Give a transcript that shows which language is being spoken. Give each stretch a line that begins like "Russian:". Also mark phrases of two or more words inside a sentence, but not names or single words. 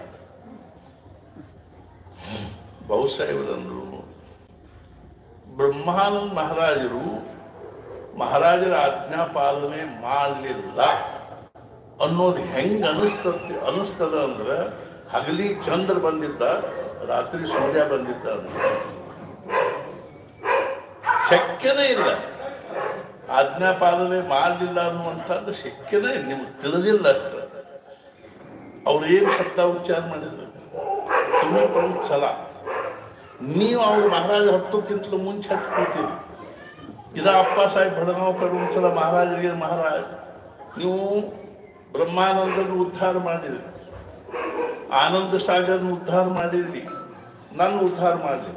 Kannada: ಭಾವು ಸಾಹೇಬರಂದ್ರು, ಬ್ರಹ್ಮಾನಂದ ಮಹಾರಾಜರ ಆಜ್ಞಾ ಪಾಲನೆ ಮಾಡಲಿಲ್ಲ ಅನ್ನೋದು ಹೆಂಗ್ ಅನಿಸ್ತದ ಅಂದ್ರೆ, ಹಗಲಿ ಚಂದ್ರ ಬಂದಿದ್ದ, ರಾತ್ರಿ ಸೂರ್ಯ ಬಂದಿದ್ದ. ಶಕ್ಯನೇ ಇಲ್ಲ. ಆಜ್ಞಾ ಪಾಲನೆ ಮಾಡಲಿಲ್ಲ ಅನ್ನುವಂಥದ್ದು ಶಕ್ಯನೇ ಇಲ್ಲ. ನಿಮ್ಗೆ ತಿಳಿದಿಲ್ಲ ಅಷ್ಟ. ಅವ್ರು ಏನು ಶಬ್ದ ಉಚ್ಚಾರ ಮಾಡಿದ್ರು,
Marathi: तुम्ही पण चला.
Kannada: ನೀವು ಅವ್ರ ಮಹಾರಾಜ ಹತ್ತಕ್ಕಿಂತಲೂ ಮುಂಚೆ ಹತ್ಕೊಳ್ತೀರಿ. ಇದ ಅಪ್ಪ ಸಾಹೇಬ್ ಬಡಗಾಂವ್ಕರ್ ಒಂದ್ಸಲ ಮಹಾರಾಜರಿಗೆ, ಮಹಾರಾಜ್ ನೀವು ಬ್ರಹ್ಮಾನಂದನ ಉದ್ಧಾರ ಮಾಡಿದ್ರಿ, ಆನಂದ ಸಾಗರನ ಉದ್ಧಾರ ಮಾಡಿದ್ರಿ, ನನ್ನ ಉದ್ಧಾರ ಮಾಡಲಿಲ್ಲ.